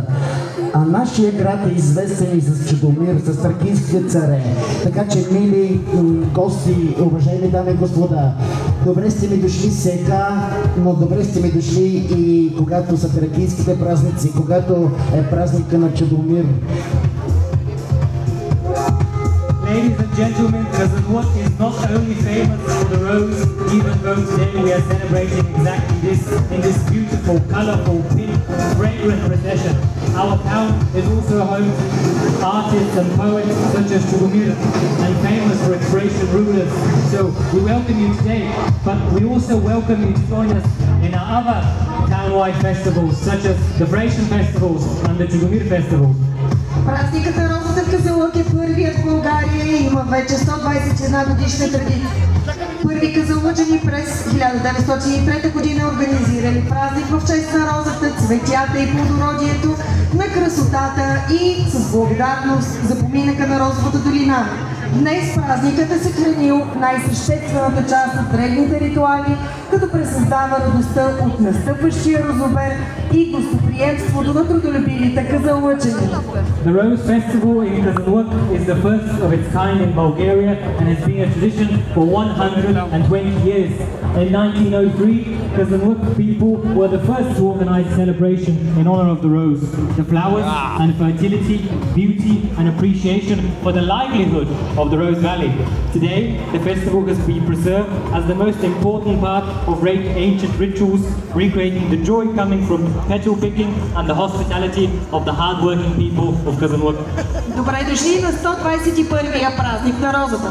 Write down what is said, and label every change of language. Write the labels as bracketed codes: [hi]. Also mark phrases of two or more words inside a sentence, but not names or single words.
[bg] А нашия град е известен и с Чудомир, с тракийските царе. Така че, мили гости, уважаеми дами и господа, добре сте ми дошли сега, но добре сте ми дошли и когато са тракийските празници, когато е празника на Чудомир. [en] Ladies and gentlemen, Казанлък is not only famous for the rose, even though today we are celebrating exactly this in this beautiful, colorful, pink, fragrant procession. Our town is also home to artists and poets such as Chudumir and famous for its Croatian rulers. So we welcome you today, but we also welcome you to join us in our other town-wide festivals such as the Croatian festivals and the Chudumir festivals. [bg] Празникът на розата в Казанлък е първият в България и има вече 121 годишна традиция. Първи казанлъчани през 1903 година организирали празник в чест на розата, цветята и плодородието, на красотата и с благодарност за поминъка на Розовата долина. Днес празникът е съхранил най-съществената част от древните ритуали, като пресъздава радостта от настъпващия розобер и гостоприемството на трудолюбивите казанлъчани. [en] The Rose Festival in Казанлък is the first of its kind in Bulgaria and has been a tradition for 120 years. In 1903, Казанлък people were the first to organize a celebration in honor of the rose, the flowers and fertility, beauty and appreciation for the livelihood of the Rose Valley. Today, the festival has been preserved as the most important part of ancient rituals, recreating the joy coming from petal picking and the hospitality of the hard-working people of Казанлък. [bg] Добре дошли на 121-я празник на розата.